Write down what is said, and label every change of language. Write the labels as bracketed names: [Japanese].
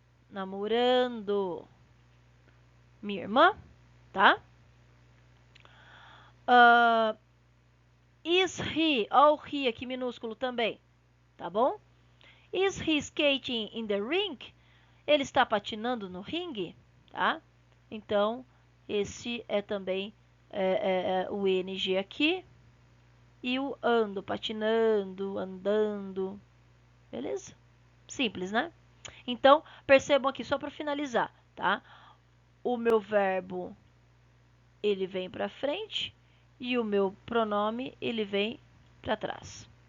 [Portuguese] Namorando minha irmã, tá? [English] Is he? [Portuguese] Olha o he aqui minúsculo também, tá bom? [English] Is he skating in the rink? [Portuguese] Ele está patinando no ringue, tá? Então, esse é também o ing aqui. E o ando, patinando, andando. Beleza? Simples, né? Então, percebam aqui, só para finalizar, tá? O meu verbo, ele vem para frente e o meu pronome, ele vem para trás.